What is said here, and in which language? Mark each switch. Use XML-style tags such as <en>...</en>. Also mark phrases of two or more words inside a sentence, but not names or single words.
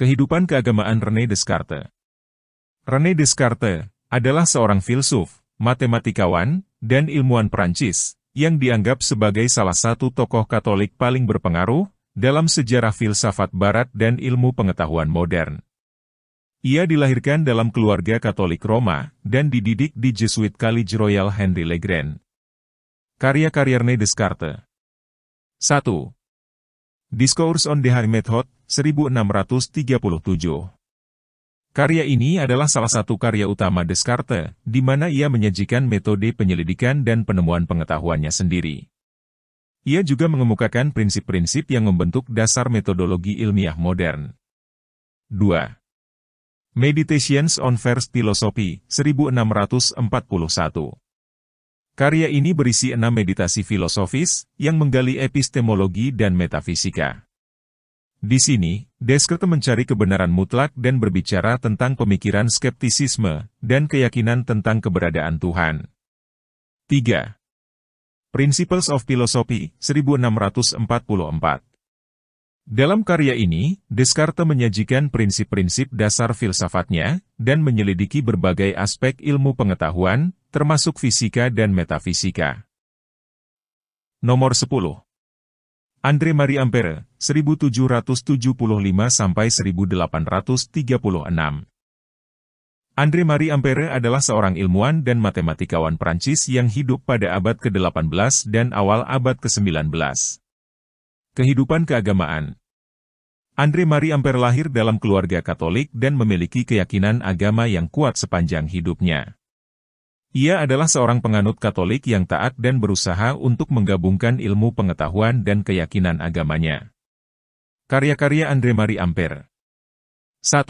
<id>Kehidupan keagamaan René Descartes. René Descartes adalah seorang filsuf, matematikawan, dan ilmuwan Prancis, yang dianggap sebagai salah satu tokoh Katolik paling berpengaruh dalam sejarah filsafat Barat dan ilmu pengetahuan modern. Ia dilahirkan dalam keluarga Katolik Roma, dan dididik di</id> <en>Jesuit College</en> <fr>Royal Henry Le Grand.</fr> <id>Karya-karya René Descartes. 1.</id> <en>Discourse on the High Method, 1637.</en> <id>Karya ini adalah salah satu karya utama Descartes, di mana ia menyajikan metode penyelidikan dan penemuan pengetahuannya sendiri. Ia juga mengemukakan prinsip-prinsip yang membentuk dasar metodologi ilmiah modern. 2.</id> <en>Meditations on First Philosophy, 1641.</en> <id>Karya ini berisi 6 meditasi filosofis, yang menggali epistemologi dan metafisika. Di sini, Descartes mencari kebenaran mutlak dan berbicara tentang pemikiran skeptisisme, dan keyakinan tentang keberadaan Tuhan. 3.</id> <en>Principles of Philosophy, 1644.</en> <id>Dalam karya ini, Descartes menyajikan prinsip-prinsip dasar filsafatnya, dan menyelidiki berbagai aspek ilmu pengetahuan, termasuk fisika dan metafisika. Nomor 10. André-Marie Ampère, 1775–1836. André-Marie Ampère adalah seorang ilmuwan dan matematikawan Prancis yang hidup pada abad ke-18 dan awal abad ke-19. Kehidupan keagamaan. André-Marie Ampère lahir dalam keluarga Katolik dan memiliki keyakinan agama yang kuat sepanjang hidupnya. Ia adalah seorang penganut Katolik yang taat dan berusaha untuk menggabungkan ilmu pengetahuan dan keyakinan agamanya. Karya-karya André-Marie Ampère. 1.</id>